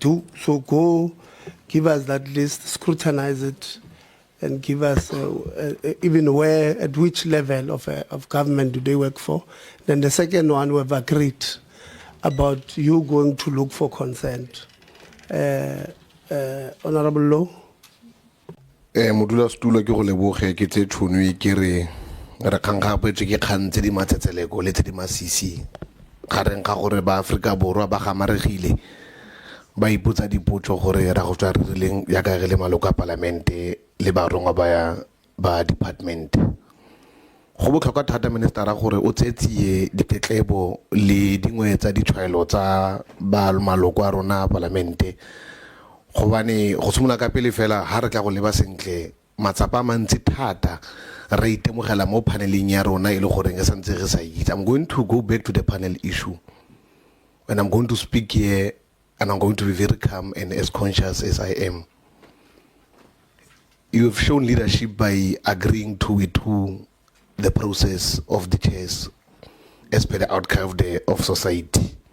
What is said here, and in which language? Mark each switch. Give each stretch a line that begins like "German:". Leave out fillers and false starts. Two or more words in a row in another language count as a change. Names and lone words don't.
English: So go give us that list, scrutinize it, and give us even at which level of government do they work for. Then the second one, we've agreed about you going to look for consent. Honorable Louw.
Tswana: Modula stulo ke go leboge ke tse tšhono ke re kgang gapetswe ke kgang tse di matsetseleko le tse di masisi gareng ga gore ba Afrika Borwa ba gamaregile ba ipotsa dipotso gore ra go tswa re rileng yaka re le maloko a parlamente le ba rongwa ba department go botlhokwa thata ministera gore o tsetsie ditetlebo le dingwe tsa ditshwaelo tsa ba maloko a rona parlamente gobane go simolola ka pele fela ha re tla go leba sentle matsapa mantsi thata re itemogela mo paneleng ya rona e le gore re santse re sa itse.
English: I'm going to go back to the panel issue and I'm going to speak here and I'm going to be very calm and as conscious as I am. You have shown leadership by agreeing to the process of the chairs as per the outcome of society.